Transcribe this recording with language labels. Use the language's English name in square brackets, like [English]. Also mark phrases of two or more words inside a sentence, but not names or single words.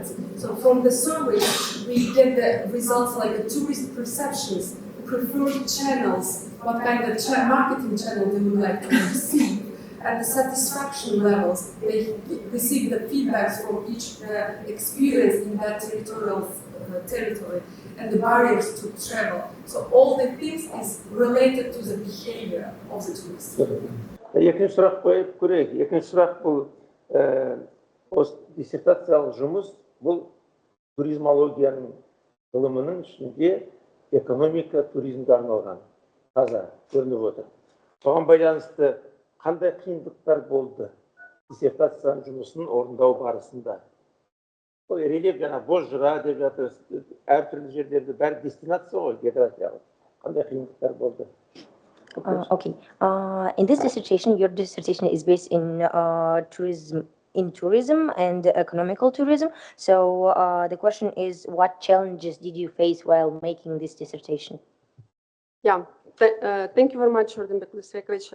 [English] So from the survey, we get the results like the tourist perceptions, the preferred channels, what kind of marketing channel they would like to receive, and the satisfaction levels. They receive the feedbacks from each experience in that territory, and the barriers to travel. So all the things is related to the behavior of the tourists. [Kazakh] Екінші сұрақ қойып көрейік. Екінші сұрақ бұл диссертациялық жұмыс, бұл туризмологияның ғылымының ішінде экономика туризмге арналған. Таза көрініп отыр. Соған байланысты қандай қиындықтар болды диссертацияның жұмысын орындау барысында? Рельеф жаңа Бозжыра деп жатыр, әртүрлі жерлерде бәрі дестинация ғой, географиялық. Қандай қиындықтар болды? [English] Okay. In this dissertation, your dissertation is based in tourism and economical tourism. So the question is, what challenges did you face while making this dissertation? Yeah, thank you very much, Jordan Bekulisevich.